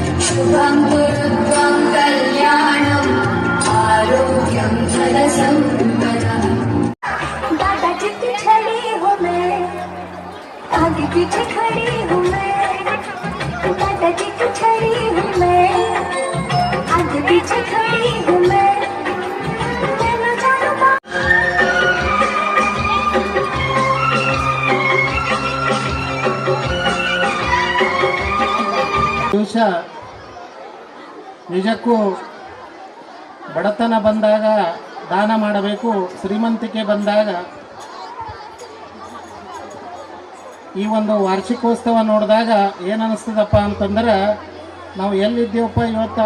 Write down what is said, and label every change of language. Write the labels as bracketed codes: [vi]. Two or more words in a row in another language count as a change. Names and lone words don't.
[sa] शुभं गुरुत्वं कल्याणम् आरोग्यं धनसम्पदः [hi] दादाजी की छड़ी हूँ मैं, आगे पीछे खड़ी हूँ मैं, दादाजी की छड़ी हूँ मैं, आगे पीछे खड़ी हूँ मैं, मैं जानू [kn] ದಿವಸ ನಿಜಕ್ಕೂ ಬಡತನ ಬಂದಾಗ ದಾನ ಮಾಡಬೇಕು, ಶ್ರೀಮಂತಿಕೆ ಬಂದಾಗ ಈ ಒಂದು ವಾರ್ಷಿಕೋತ್ಸವ ನೋಡಿದಾಗ ಏನು ಅನ್ನಿಸ್ತದಪ್ಪ ಅಂತಂದ್ರೆ ನಾವು ಎಲ್ಲಿದ್ದೀವಪ್ಪ ಇವತ್ತು.